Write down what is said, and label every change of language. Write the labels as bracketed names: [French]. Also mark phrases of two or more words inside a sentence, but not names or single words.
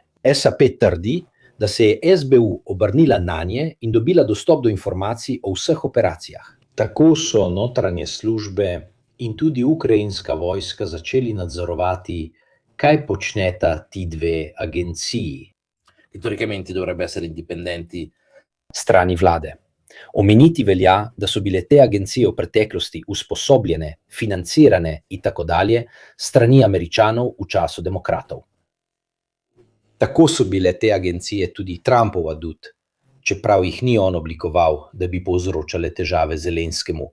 [Slovenian] SAP trdi, da se je SBU obrnila nanje in dobila dostop do informacij o vseh operacijah. Tako so notranje službe in tudi ukrajinska vojska začeli nadzorovati, kaj počneta ti dve agenciji. [Italian] Teoricamente dovrebbe essere indipendenti [Slovenian] strani vlade. Omeniti velja, da so bile te agencije v preteklosti usposobljene, financirane in tako dalje strani Američanov v času demokratov. Tako so bile te agencije tudi Trumpov adut, čeprav jih ni on oblikoval, da bi povzročale težave Zelenskemu.